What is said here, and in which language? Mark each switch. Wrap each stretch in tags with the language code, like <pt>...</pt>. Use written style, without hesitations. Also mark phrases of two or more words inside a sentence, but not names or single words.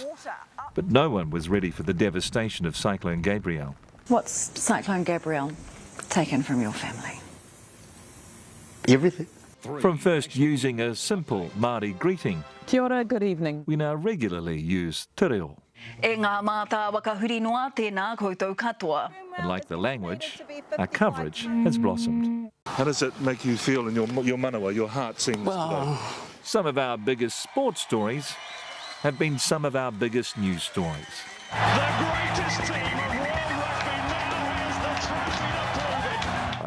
<en>But no one was ready for the devastation of Cyclone Gabrielle. What's Cyclone Gabrielle taken from your family? Everything. From first using a simple Māori greeting,</en> <mi>Kia ora,</mi> <en>good evening. we now regularly use</en> <mi>te reo. E ngā mātā wakahuri noa tēnā koutou katoa.</mi> <en>And like the language, our coverage has blossomed. How does it make you feel in your manawa, your heart seeing this today? Some of our biggest sports stories have been some of our biggest news stories. The greatest team of World Rugby now has the trophy to prove it.</en>